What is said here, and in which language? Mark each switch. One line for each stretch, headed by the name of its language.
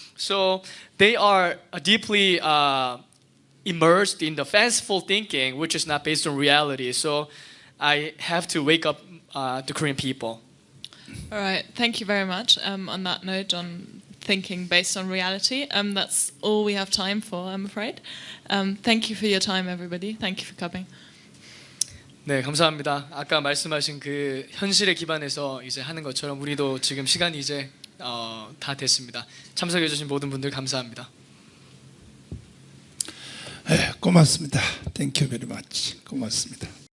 English: So they are deeply immersed in the fanciful thinking, which is not based on reality. So I have to wake up the Korean people. All right, thank you very much. On that note, on thinking based on reality, that's all we have time for, I'm afraid. Thank you for your time, everybody. Thank you for coming.
Korean: 네, 감사합니다. 아까 말씀하신 그 현실에 기반해서 이제 하는 것처럼 우리도 지금 시간이 이제 다 됐습니다. 참석해주신 모든 분들 감사합니다. 네, 고맙습니다.
English: Thank you very much.
Korean: 고맙습니다.